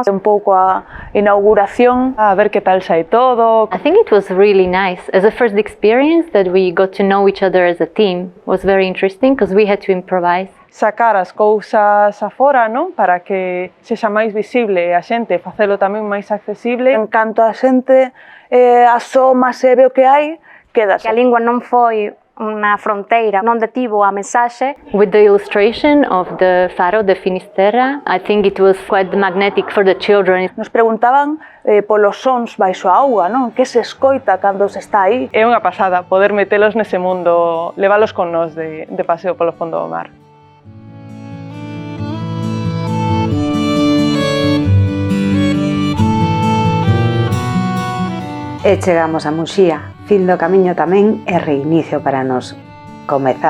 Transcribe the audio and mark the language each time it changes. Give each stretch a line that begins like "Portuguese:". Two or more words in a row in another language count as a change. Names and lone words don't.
Galician: Un pouco a inauguración, a ver que tal sai todo.
English: I think it was really nice. As a first experience that we got to know each other as a team was very interesting because we had to improvise.
Galician: Sacar as cousas afora, non? Para que sexa máis visible a xente, facelo tamén máis accesible. En canto a xente asoma e ve o que hai, quedase. Que a lingua non foi unha fronteira, non detivo a mensaxe.
English: With the illustration of the Faro de Finisterra, I think it was quite magnetic for the children.
Galician: Nos preguntaban polos sons baixo a auga, non? Que se escoita cando se está aí? É unha pasada poder metelos nese mundo, leválos con nós de paseo polo fondo do mar. E chegamos a Muxía, fin do camiño tamén e reinicio para nós.